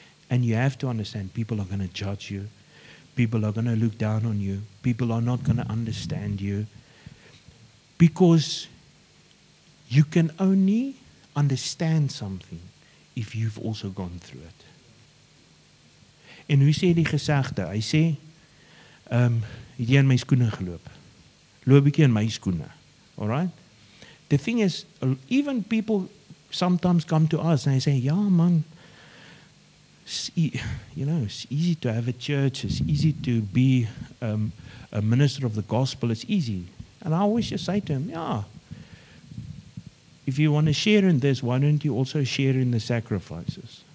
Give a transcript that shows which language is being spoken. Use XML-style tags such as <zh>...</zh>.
<en>And you have to understand, people are going to judge you. People are going to look down on you. People are not going to understand you. Because you can only understand something if you've also gone through it.</en> <af>En hoe sê die gesegde? Hy sê, het jy in my skoene geloop? Loop ek in my skoene. Alright?</af> <en>The thing is, even people sometimes come to us and they say, yeah man, it's easy to have a church, it's easy to be a minister of the gospel, it's easy. And I always just say to him, yeah, if you want to share in this, why don't you also share in the sacrifices?</en>